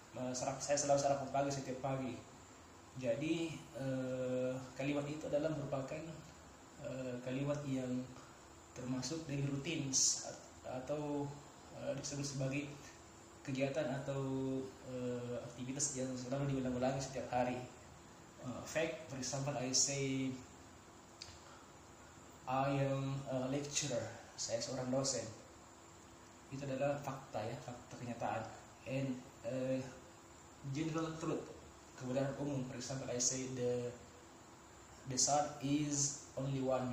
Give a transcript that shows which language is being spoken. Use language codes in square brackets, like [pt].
[id] Saya selalu sarapan pagi setiap pagi. Jadi kalimat itu adalah merupakan kalimat yang termasuk dari routines atau disebut sebagai kegiatan atau aktivitas yang selalu diulang-ulangi setiap hari. [en] Fact, for example, I say I am a lecturer. [id] Saya seorang dosen. Itu adalah fakta ya, fakta kenyataan. [en] And general truth, [id] kebenaran umum. [en] For example, I say the sun is only one.